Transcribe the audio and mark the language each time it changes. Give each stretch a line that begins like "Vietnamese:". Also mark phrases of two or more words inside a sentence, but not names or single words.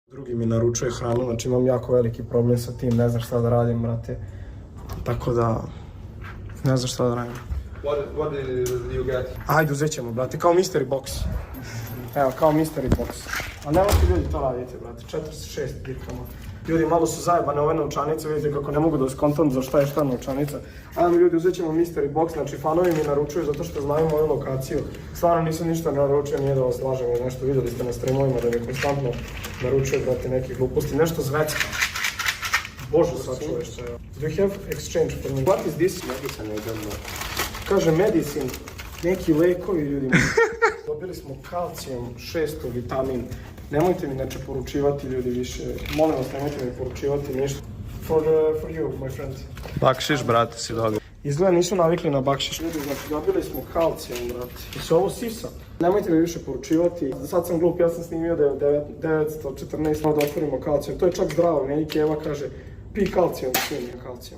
Bosnian: Drugi mi naručuje hranu, znači imam jako veliki problem sa tim, ne znam šta da radim, brate. Tako da, ne znam šta da radim.
English: What did you get?
Bosnian: Ajde, uzet ćemo, brate, kao
English: mystery box.
Bosnian: Evo, kao
English: mystery box.
Bosnian: A nemojte ljudi to radite, brate, 46 dirhama. Ljudi, malo su zajebane ove novčanice, vidite kako ne mogu da skontam za šta je šta novčanica. Ajde ljudi, uzet ćemo
English: mystery box,
Bosnian: znači fanovi mi naručuju zato što znaju moju lokaciju. Stvarno nisam ništa naručio, nije da vas lažem ili nešto, vidjeli ste na streamovima da mi konstantno naručuje, brate, neke gluposti, nešto zvecka. Bože, sačuvaj što je.
English: Do you have exchange for me? What is this? Medicine, I don't know.
Bosnian: Kaže medicine, neki lekovi ljudi. Dobili smo kalcijum, 600 vitamin. Nemojte mi neče poručivati ljudi više. Molim vas, nemojte mi poručivati ništa.
English: For you, my friend.
Bosnian: Bakšiš, brate, si dobio. Izgleda nisu navikli na bakšiš. Ljudi, znači dobili smo kalcijum, brate. I se ovo sisa. Nemojte mi više poručivati. Sad sam glup, ja sam snimio da je 914, da otvorimo kalcijum. To je čak zdravo, meni Keva kaže, pi kalcijum, svi kalcijum.